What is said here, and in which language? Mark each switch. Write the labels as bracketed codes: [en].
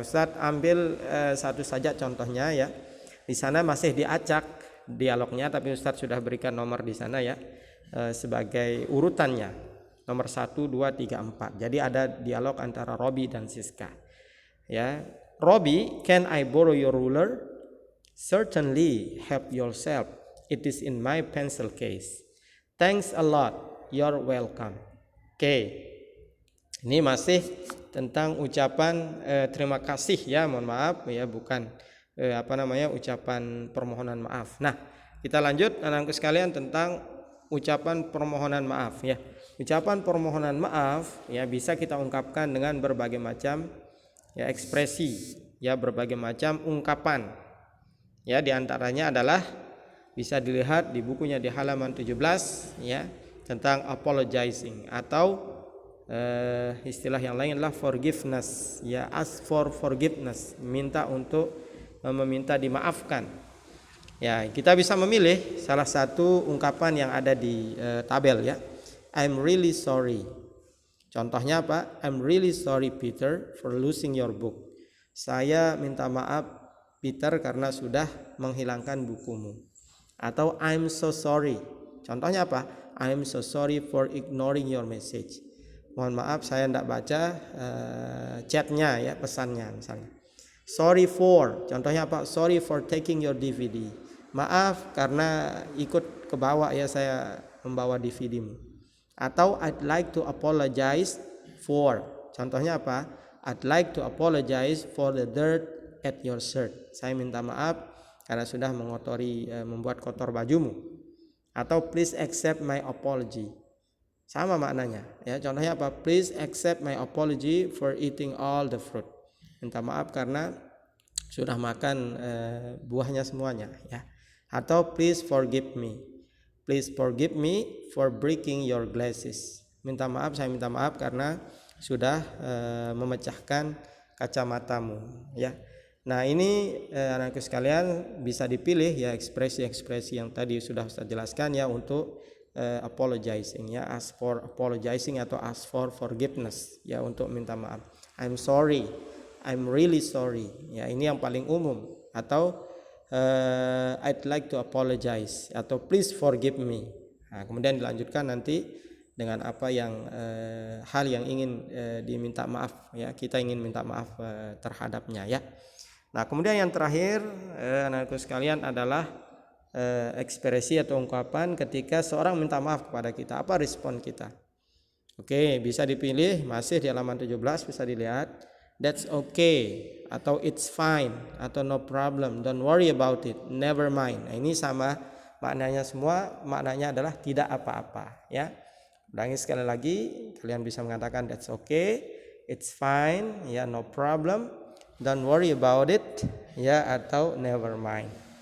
[id] Ustadz ambil satu saja contohnya ya. Di sana masih diacak dialognya, tapi Ustadz sudah berikan nomor di sana ya, sebagai urutannya, nomor 1, 2, 3, 4. Jadi ada dialog antara Robi dan Siska ya. [en] Robi, can I borrow your ruler? Certainly, help yourself. It is in my pencil case. Thanks a lot. You're welcome. Oke. [id] Ini masih tentang ucapan terima kasih ya, mohon maaf ya, bukan ucapan permohonan maaf. Nah, kita lanjut anak-anakku sekalian tentang ucapan permohonan maaf ya. Ucapan permohonan maaf ya bisa kita ungkapkan dengan berbagai macam ya ekspresi ya, berbagai macam ungkapan ya. Di antaranya adalah bisa dilihat di bukunya di halaman 17 ya, tentang apologizing, atau istilah yang lain adalah forgiveness ya, [en] ask for forgiveness, [id] minta untuk meminta dimaafkan ya. Kita bisa memilih salah satu ungkapan yang ada di tabel ya. [en] I'm really sorry. [id] Contohnya apa? [en] I'm really sorry Peter for losing your book. [id] Saya minta maaf Peter karena sudah menghilangkan bukumu. [en] Atau I'm so sorry. [id] Contohnya apa? [en] I'm so sorry for ignoring your message. [id] Mohon maaf saya tidak baca chatnya ya, pesannya misalnya. [en] Sorry for, [id] contohnya apa? [en] Sorry for taking your DVD. [id] Maaf karena ikut ke bawah ya, saya membawa DVD-mu. [en] Atau I'd like to apologize for, [id] contohnya apa? [en] I'd like to apologize for the dirt at your shirt. [id] Saya minta maaf karena sudah mengotori, membuat kotor bajumu. Atau [en] please accept my apology. [id] Sama maknanya ya. Contohnya apa? [en] Please accept my apology for eating all the fruit. [id] Minta maaf karena sudah makan buahnya semuanya ya. [en] Atau please forgive me. Please forgive me for breaking your glasses. [id] Minta maaf, saya minta maaf karena sudah memecahkan kacamatamu ya. Nah, ini anakku sekalian bisa dipilih ya ekspresi-ekspresi yang tadi sudah Ustaz jelaskan ya, untuk apologizing ya, [en] ask for apologizing [id] atau [en] ask for forgiveness [id] ya, untuk minta maaf. [en] I'm sorry, I'm really sorry [id] ya, ini yang paling umum. [en] Atau I'd like to apologize atau please forgive me. [id] Nah, kemudian dilanjutkan nanti dengan apa yang hal yang ingin diminta maaf ya, kita ingin minta maaf terhadapnya ya. Nah, kemudian yang terakhir anakku sekalian adalah ekspresi atau ungkapan ketika seorang minta maaf kepada kita. Apa respon kita? Oke, bisa dipilih, masih di halaman 17 bisa dilihat. [en] That's okay, atau it's fine, atau no problem, don't worry about it, never mind. [id] Nah, ini sama maknanya semua, maknanya adalah tidak apa-apa, ya. Ulangi sekali lagi, kalian bisa mengatakan [en] that's okay, it's fine, [id] ya, [en] no problem, don't worry about it, [id] ya, atau [en] never mind.